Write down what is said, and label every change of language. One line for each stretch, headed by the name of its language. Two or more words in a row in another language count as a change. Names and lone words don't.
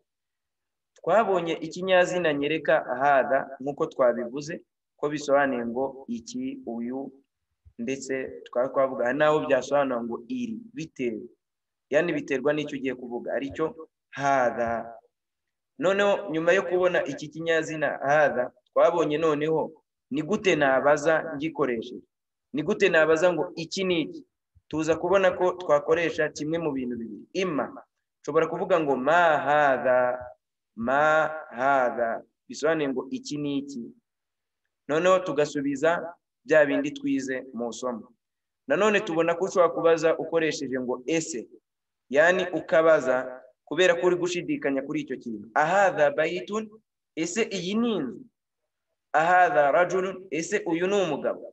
Kinyarwanda: Twabonye ikinyazina nyereka hadha nk'uko twabivuze ko bisobanuye ngo iki, uyu, ndetse twavuga naho byasobanura ngo iri, bitewe, yani biterwa n'icyo ugiye kuvuga, aricyo hadha. Noneho nyuma yo kubona iki kinyazina hadha, twabonye noneho ni gute nabaza ngikoresheje. Ni gute nabaza ngo iki ni iki. Tuza kubona ko twakoresha kimwe mu bintu bibiri. Imma nshobora kuvuga ngo
Arabic: ما هذا، ما هذا
Kinyarwanda: bisobanuye ngo iki ni iki. Noneho tugasubiza bya bindi twize mu somo. Nanone tubona ko ushobora kubaza ukoresheje ngo ese, yani ukabaza kubera ko uri gushidikanya kuri icyo kintu.
Arabic: أهذا بيت,
Kinyarwanda: ese iyi ni inzu.
Arabic: أهذا رجل,
Kinyarwanda: ese uyu ni umugabo.